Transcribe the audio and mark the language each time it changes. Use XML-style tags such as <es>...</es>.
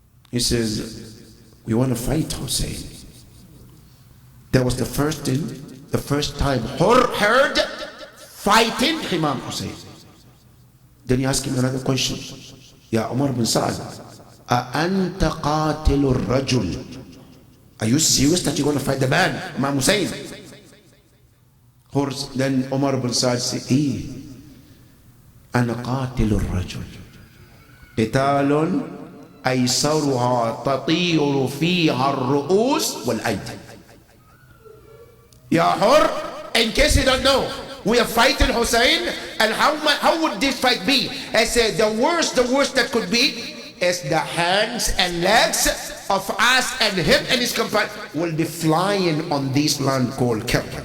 <en>He says, we want to fight Hussein. That was the first thing, the first time Hur heard fighting Imam Hussein. Then he asked him another question. Ya Umar bin Sa'ad,</en> <ar>أَأَنْتَ قَاتِلُ الرَّجُلِ?</ar> <en>Are you serious that you're going to fight the man, Imam Hussein? Then Umar bin Sa'ad said,</en> <ar>أَنَا قَاتِلُ الرَّجُلِ قِتَالٌ أَيْسَرُهَا تَطِيرُ فِيهَا الرُّؤُوسِ وَالْأَيْدِ.</ar> <en>Ya Hur, in case you don't know, we are fighting Hussein, and how would this fight be? I said the worst that could be, is the hands and legs of us, and him and his companion will be flying on this land called Kerb.</en>